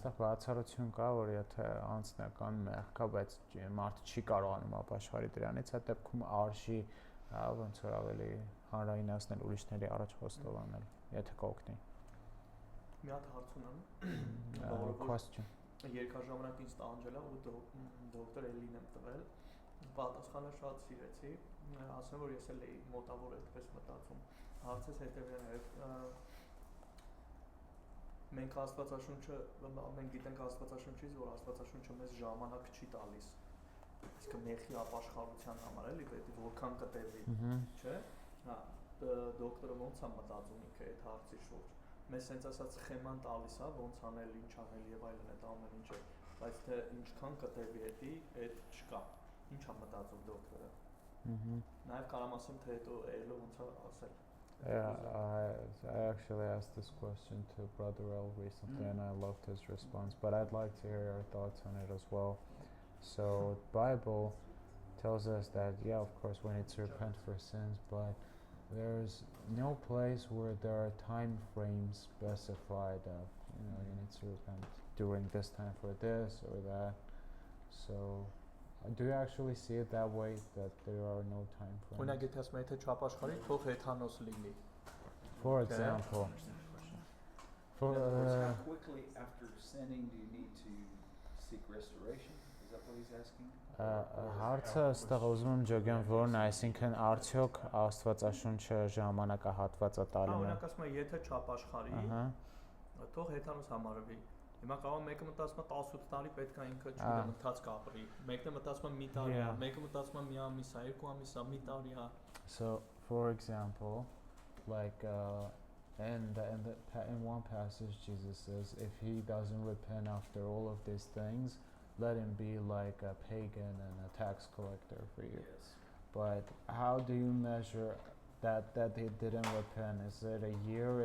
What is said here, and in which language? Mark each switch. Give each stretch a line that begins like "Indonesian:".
Armenian: Այստեղ բացառություն կա, որ եթե անձնական մեղք կա, բայց մարդը չի կարողանում ապաշխարի դրանից, այդ դեպքում արժի ոնց որ ավելի հանրայնացնել ուրիշների առաջ խոստովանել, եթե կօգնի։ Մի հատ հարց ունեմ։
English: Question։
Armenian: Երկարժամանակ ինձ տանջել է ու դոկտոր Էլին եմ տվել։ Պատասխանը շատ սիրեցի։ Ասեմ, որ ես էլ էի մոտավոր այդպես մտածում։ Հարցս հետևյալն է։ Մենք գիտենք Աստվածաշունչից, որ Աստվածաշունչը մեզ ժամանակ չի տալիս։ Այսինքն մեղքի ապաշխարության համար էլի պետք է որքան կտևի, չէ՞։ Հա, դոկտորը ոնց է մտածում ինքը այդ հարցի շուրջ։ Մեզ հենց ասած սխեման տալիս է, ոնց անել, ինչ անել եւ այլն այդ ամեն ինչը, բայց թե ինչքան կտևի էդի, այդ չկա։ Ինչ է մտածում դոկտորը։ Նաեւ կարամ ասեմ, թե հետո Էլը ոնց է ասել։
English: Yeah, I actually asked this question to Brother L recently and I loved his response, but I'd like to hear your thoughts on it as well. So the Bible tells us that, yeah, of course, we need to repent for sins, but there's no place where there are time frames specified of, you need to repent during this time for this or that. So do you actually see it that way, that there are no time frames?
Armenian: Օրինակ եթե ասում եթե չապաշխարի, թող հեթանոս լինի։
English: For example, for In other words, how quickly after sinning do you need to seek restoration? Is that what he's asking?
Armenian: հարցը ըստեղ ուզում եմ ջոգեմ որն է, այսինքն արդյոք Աստվածաշունչը ժամանակահատված է տալու։ Օրինակ ասում եմ եթե չապաշխարի, թող հեթանոս համարվի։ Հիմա կարող մեկը մտածում է 18 տարի պետք է ինքը չգիտեմ ընթացք ապրի։ Մեկը մտածում է մի տարի է, մեկը մտածում է մի ամիս է, երկու ամիս է, մի տարի է։
English: So, for example, like in one passage, Jesus says, if he doesn't repent after all of these things, let him be like a pagan and a tax collector for you. Yes. But how do you measure that he didn't repent? Is it a year?